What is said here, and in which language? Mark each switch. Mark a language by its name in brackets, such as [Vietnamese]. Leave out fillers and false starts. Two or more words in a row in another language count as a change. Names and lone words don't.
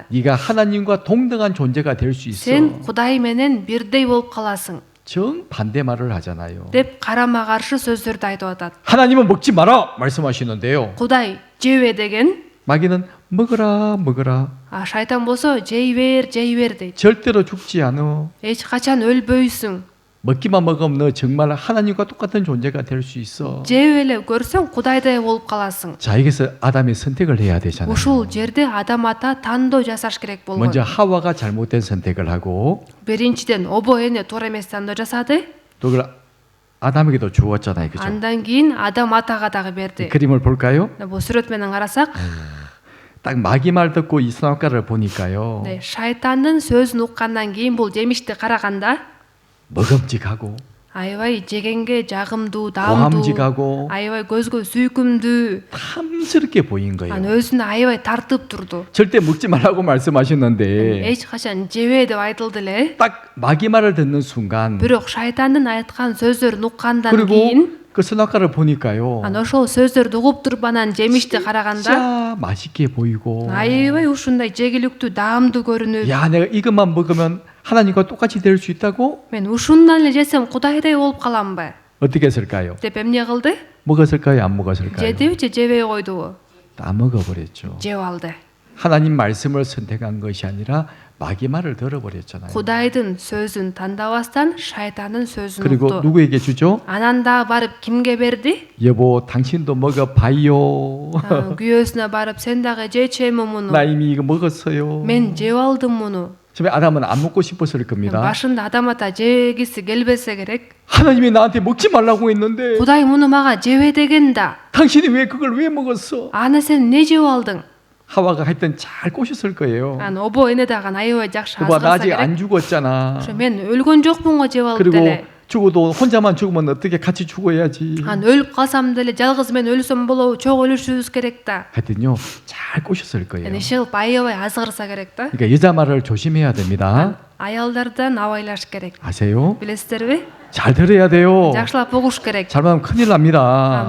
[Korean] 네가 하나님과 동등한 존재가 될 수 있어. [Kyrgyz] Сен Кудай менен бирдей болуп каласың. [Korean] 정 반대 말을 하잖아요. [Kyrgyz] деп карама каршы сөздөрдү айтып атат. [Korean] 하나님은 먹지 마라 말씀하시는데요. [Kyrgyz] Кудай жебе деген, [Korean] 마귀는 먹어라. [Kyrgyz] шайтан болсо жей бер дейт. [Korean] 절대로 죽지 않아. [Kyrgyz] Эч качан өлбөйсүң. [Korean] 먹기만 먹으면 너 정말 하나님과 똑같은 존재가 될 수 있어. [Kyrgyz] Жеп эле көрсөң Кудайдай болуп каласың. [Korean] 자, 여기서 아담이 선택을 해야 되잖아요. [Kyrgyz] Ушул жерде адам ата тандоо жасаш керек болгон. [Korean] 먼저 하와가 잘못된 선택을 하고 [Kyrgyz] Биринчиден обо эне туура эмес тандоо жасады. [Korean] 또 그걸 아담에게도 주었잖아요. 그죠? [Kyrgyz] Андан кийин адам атага дагы берди. [Korean] 그림을 볼까요? [Kyrgyz] Бул сүрөт менен карасак, [Korean] 딱 마귀 말 듣고 이 선악과를 보니까요. [Kyrgyz] шайтандын сөзүн уккандан кийин бул жемишти караганда [Korean] 먹음직하고 [Kyrgyz] аябай жегенге жагымдуу, даамдуу, [Korean] 고함직하고 [Kyrgyz] аябай көзгө сүйкүмдүү, [Korean] 탐스럽게 보인 [Kyrgyz] анан [Korean] 거예요. [Kyrgyz] өзүнө аябай тартып турду. [Korean] 절대 먹지 말라고 말씀하셨는데 [Kyrgyz] эч качан жебе деп айтылды эле. [Korean] 딱 마귀 말을 듣는 순간 [Kyrgyz] Бирок шайтандын айткан сөздөрүн уккандан [Korean] 그리고 [Kyrgyz] кийин [Korean] 그 선악과를 보니까요. [Kyrgyz] анан ошол сөздөрдү угуп туруп анан жемишти караганда [Korean] 진짜 맛있게 보이고 [Kyrgyz] аябай ушундай жегиликтүү, даамдуу көрүнүп, [Korean] 야 내가 이것만 먹으면 하나님과 똑같이 될 수 있다고 [Kyrgyz] мен ушундан эле жесем кудайдай болуп каламбы [Korean] 어떻게 했을까요? [Kyrgyz] деп эмне кылды? [Korean] 먹었을까요? 안 먹었을까요? [Kyrgyz] жедиби же жебей койдубу? [Korean] 다 먹어버렸죠. [Kyrgyz] жеп алды. [Korean] 하나님 말씀을 선택한 것이 아니라 마귀 말을 들어버렸잖아요. [Kyrgyz] Кудайдын сөзүн тандабастан шайтандын сөзүн [Korean] 그리고 [Kyrgyz] укту. [Korean] 누구에게 주죠? [Kyrgyz] Анан дагы барып кимге берди? [Korean] 여보 당신도 먹어봐요. [Kyrgyz] Күйөөсүнө барып сен дагы жечеми муну? [Korean] 나 이미 이거 먹었어요. [Kyrgyz] Мен жеп алдым муну. [Korean] 처음에 아담은 안 먹고 싶었을 겁니다. [Kyrgyz] Башында адам ата жегиси келбесе керек. [Korean] 하나님이 나한테 먹지 말라고 했는데 [Kyrgyz] Кудай муну мага жебе деген да. [Korean] 당신이 왜 그걸 왜 먹었어? [Kyrgyz] Аны сен эмне жеп алдың? [Korean] 하와가 하여튼 잘 꼬셨을 거예요. [Kyrgyz] Анан обо эне дагы аябай жакшы [Korean] 여보 나 [Kyrgyz] азгырса [Korean] 아직 [Kyrgyz] керек. [Korean] 안 죽었잖아. [Kyrgyz] ошо мен өлгөн жокмун го жеп алып [Korean] 그리고 [Kyrgyz] деле. [Korean] 죽어도 혼자만 죽으면 어떻게 같이 죽어야지. [Kyrgyz] Анан өлүп калсам деле жалгыз мен өлсөм болобу? Чогуу өлүшүбүз керек да. [Korean] 하여튼요 잘 꼬셨을 거예요. [Kyrgyz] Эне иши кылып аябай азгырса керек да. [Korean] 그러니까 여자 말을 조심해야 됩니다. [Kyrgyz] Аялдардан абайлаш керек. [Korean] 아세요? [Kyrgyz] Билесиздерби? [Korean] 잘 들어야 돼요. [Kyrgyz] Жакшылап угуш керек. [Korean] 잘못하면 큰일 납니다.